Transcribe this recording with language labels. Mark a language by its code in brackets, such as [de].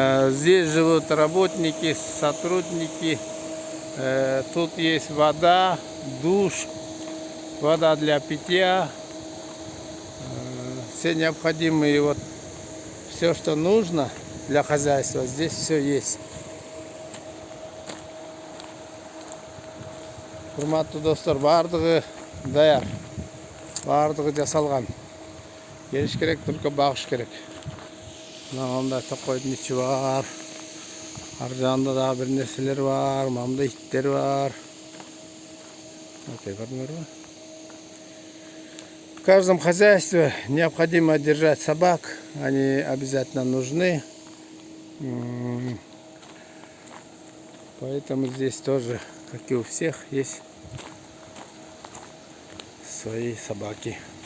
[ru] Здесь живут работники, сотрудники. Тут есть вода, душ, вода для питья. Все необходимые, вот все, что нужно для хозяйства, здесь все есть. [kk] Құрметті достар, бардығы даяр, бардығы жасалған. Келіш керек, только бағыш керек. Мынандай тоқойдың іші бар. Ар жағында да бір нәрселер бар, мында иттер бар. [ru] В каждом хозяйстве необходимо держать собак, они обязательно нужны. Поэтому здесь тоже, как и у всех, есть свои собаки.